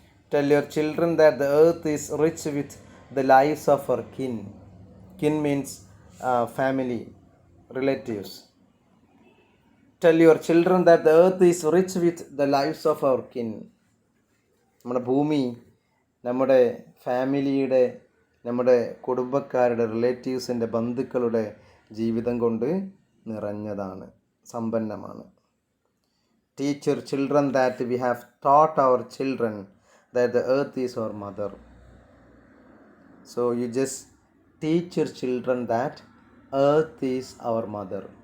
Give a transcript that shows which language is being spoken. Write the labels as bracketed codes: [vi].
[en] Tell your children that the earth is rich with the lives of our kin. Kin means family, relatives. Tell your children that the earth is rich with the lives of our kin. [ml] നമ്മുടെ ഭൂമി നമ്മുടെ ഫാമിലിയുടെ, നമ്മുടെ കുടുംബക്കാരുടെ, റിലേറ്റീവ്സിൻ്റെ, ബന്ധുക്കളുടെ ജീവിതം കൊണ്ട് നിറഞ്ഞതാണ്, സമ്പന്നമാണ്. [en] Teach your children that we have taught our children that the earth is our mother. So you just teach your children that earth is our mother.